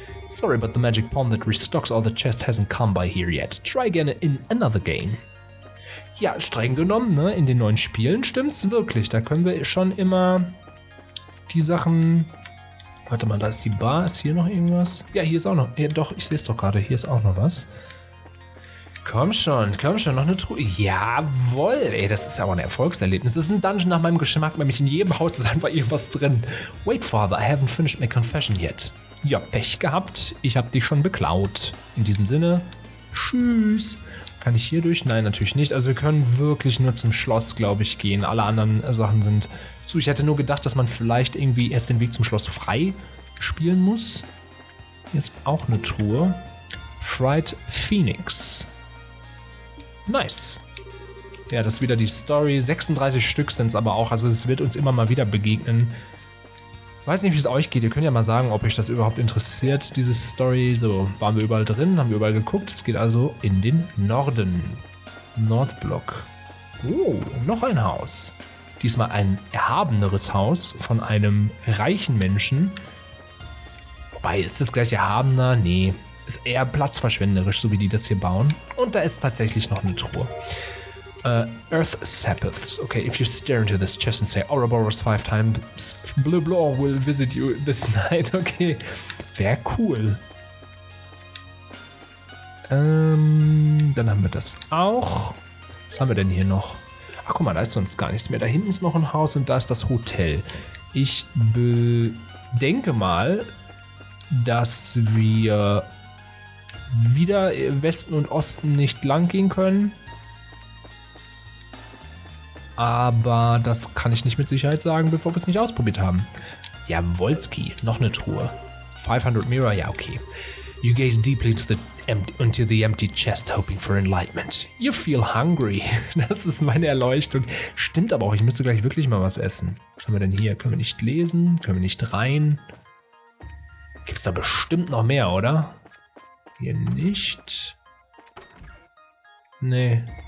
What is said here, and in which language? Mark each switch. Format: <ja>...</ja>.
<en>Sorry, but the magic pawn that restocks all the chest hasn't come by here yet. Try again in another game.</en> <de>Ja, streng genommen, ne? In den neuen Spielen stimmt's wirklich. Da können wir schon immer die Sachen... Warte mal, da ist die Bar. Ist hier noch irgendwas? Ja, hier ist auch noch... Ja, doch, ich sehe es doch gerade. Hier ist auch noch was. Komm schon, noch eine Truhe. Jawohl, ey, das ist ja auch ein Erfolgserlebnis. Das ist ein Dungeon nach meinem Geschmack, nämlich in jedem Haus ist einfach irgendwas drin.</de> <en>Wait, Father, I haven't finished my confession yet.</en> <de>Ja, Pech gehabt, ich hab dich schon beklaut. In diesem Sinne, tschüss. Kann ich hier durch? Nein, natürlich nicht. Also wir können wirklich nur zum Schloss, glaube ich, gehen. Alle anderen Sachen sind zu. Ich hätte nur gedacht, dass man vielleicht irgendwie erst den Weg zum Schloss frei spielen muss. Hier ist auch eine Truhe. Fried Phoenix. Nice. Ja, das ist wieder die Story. 36 Stück sind es aber auch. Also es wird uns immer mal wieder begegnen. Weiß nicht, wie es euch geht. Ihr könnt ja mal sagen, ob euch das überhaupt interessiert, diese Story. So, waren wir überall drin, haben wir überall geguckt. Es geht also in den Norden. Nordblock. Oh, noch ein Haus. Diesmal ein erhabeneres Haus von einem reichen Menschen. Wobei, ist das gleich erhabener? Nee. Ist eher platzverschwenderisch, so wie die das hier bauen. Und da ist tatsächlich noch eine Truhe.</de> <en>Earth Sabbaths. Okay, if you stare into this chest and say Ouroboros 5 times, blah blah will visit you this night.</en> <de>Okay, wäre cool. Dann haben wir das auch. Was haben wir denn hier noch? Ach, guck mal, da ist sonst gar nichts mehr. Da hinten ist noch ein Haus und da ist das Hotel. Ich denke mal, dass wir wieder Westen und Osten nicht lang gehen können. Aber das kann ich nicht mit Sicherheit sagen, bevor wir es nicht ausprobiert haben. Ja, Wolski, noch eine Truhe. 500 Mirror, ja, okay.</de> <en>You gaze deeply into the empty chest, hoping for enlightenment. You feel hungry.</en> <de>Das ist meine Erleuchtung. Stimmt aber auch, ich müsste gleich wirklich mal was essen. Was haben wir denn hier? Können wir nicht lesen? Können wir nicht rein? Gibt's da bestimmt noch mehr, oder? Hier nicht. Nee.</de>